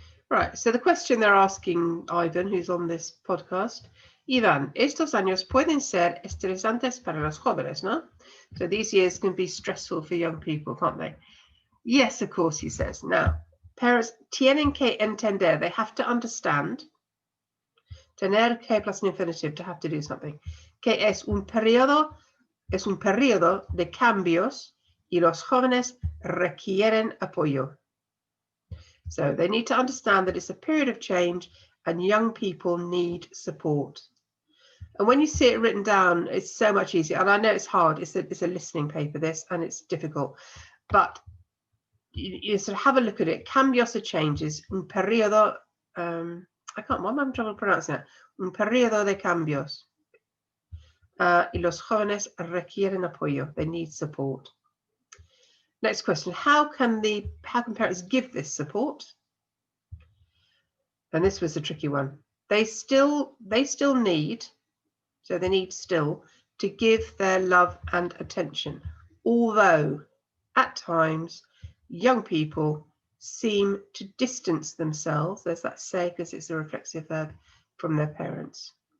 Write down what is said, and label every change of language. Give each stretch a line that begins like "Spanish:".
English: Right, so the question they're asking Ivan, who's on this podcast, Ivan,
Spanish: estos años pueden ser estresantes para los jóvenes, ¿no?
English: So these years can be stressful for young people, can't they? Yes, of course, he says. Now, parents
Spanish: tienen que entender,
English: they have to understand, tener que plus an infinitive, to have to do something,
Spanish: que es un periodo de cambios y los jóvenes requieren apoyo.
English: So they need to understand that it's a period of change and young people need support. And when you see it written down, it's so much easier. And I know it's hard. It's a listening paper, this, and it's difficult. But you sort of have a look at it. Cambios are changes.
Spanish: Un periodo,
English: why am I having trouble pronouncing that?
Spanish: Un periodo de cambios. Y los jóvenes requieren apoyo.
English: They need support. Next question, how can parents give this support? And this was a tricky one. They still need, so they need still to give their love and attention, although at times young people seem to distance themselves, there's that say because it's a reflexive verb, from their parents.